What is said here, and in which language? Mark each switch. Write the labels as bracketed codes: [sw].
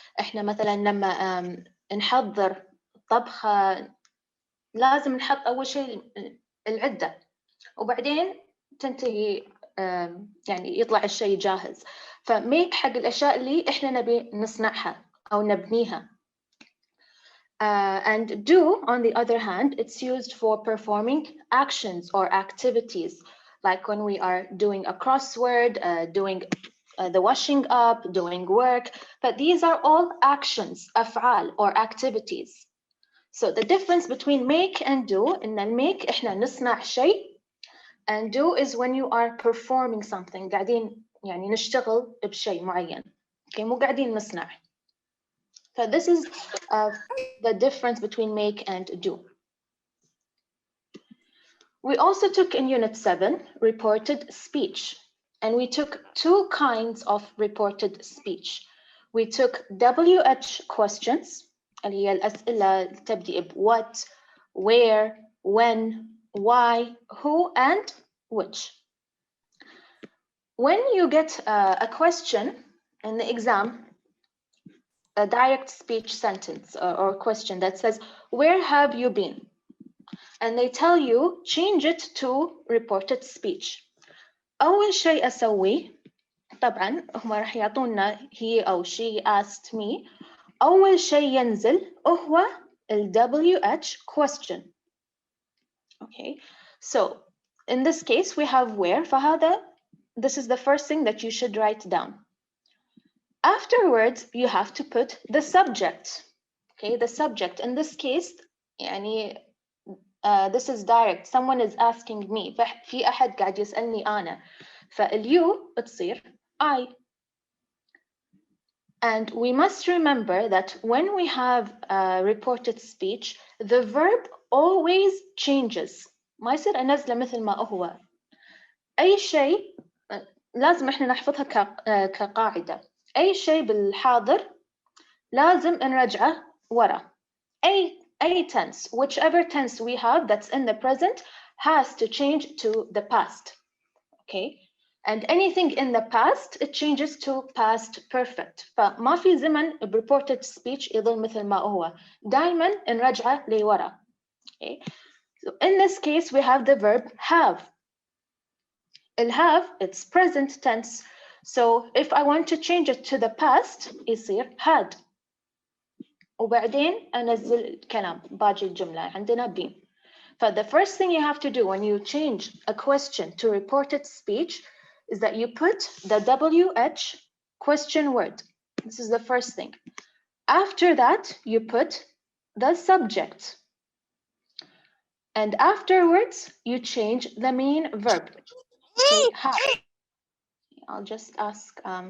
[ar] إحنا مثلا لما نحضر طبخة لازم نحط أول شيء العدة وبعدين تنتهي يعني يطلع الشيء جاهز. فميك حق الأشياء اللي إحنا نبي نصنعها أو نبنيها. [en] And do, on the other hand, it's used for performing actions or activities, like when we are doing a crossword, doing the washing up, doing work. But these are all actions, [ar] أفعال [en] or activities. So the difference between make and do, [ar] إن المake إحنا نصنع شيء, [en] and do is when you are performing something. [ar] قاعدين يعني نشتغل بشيء معين. Okay, مو قاعدين نصنع. [en] So this is the difference between make and do. We also took in Unit 7 reported speech, and we took two kinds of reported speech. We took WH questions, [ar] اللي هي الأسئلة تبدأ ب [en] what, where, when, why, who, and which. When you get a question in the exam, a direct speech sentence or question that says, where have you been? And they tell you, change it to reported speech. [ar] أول شيء أسويه، طبعاً هم راح يعطونا [en] he [ar] أو [en] she asked me. [ar] أول شيء ينزل هو ال WH question. [en] Okay, so in this case we have where. [ar] فهذا, [en] this is the first thing that you should write down. Afterwards, you have to put the subject. Okay, the subject. In this case, يعني, this is direct. Someone is asking me. [ar] في أحد قاعد يسألني أنا. فاليو بتصير I. [en] And we must remember that when we have reported speech, the verb always changes. [ar] ما يصير أنزله مثل ما هو. أي شيء لازم إحنا نحفظها كقاعدة. أي شيء بالحاضر لازم نرجعه ورا. [en] أي tense, whichever tense we have that's in the present has to change to the past. Okay, and anything in the past it changes to past perfect. [ar] فما في زمن reported speech يظل مثل ما هو. دائما نرجعه لورا. [en] Okay, so in this case we have the verb have. Have, it's present tense. So if I want to change it to the past, [ar] يصير [en] had. [ar] وبعدين أنزل كلام باقي الجملة عندنا be. [en] But the first thing you have to do when you change a question to reported speech is that you put the WH question word. This is the first thing. After that, you put the subject. And afterwards, you change the main verb. Okay, have. I'll just ask.